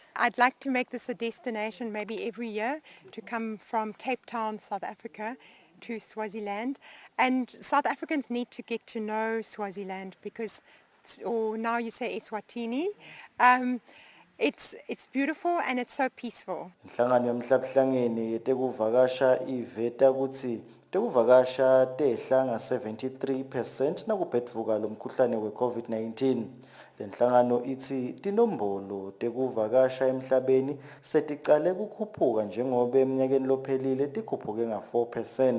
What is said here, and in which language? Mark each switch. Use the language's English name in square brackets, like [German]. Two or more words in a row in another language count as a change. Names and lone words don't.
[English] I'd like to make this a destination maybe every year to come from Cape Town, South Africa to Swaziland. And South Africans need to get to know Swaziland because, or now you say Eswatini, it's beautiful and it's so peaceful. [Swati] Inhlangano yomhlabuhlangene yetekuvakasha iveta kutsi tekuvakasha tehla nga 73% nakubhedvuka lomkhuhlane we-COVID-19. Lenhlangano ithi tinombolo tekuvakasha emhlabeni seticale kukhuphuka njengoba eminyakeni lophelile tikhuphuke nga 4%.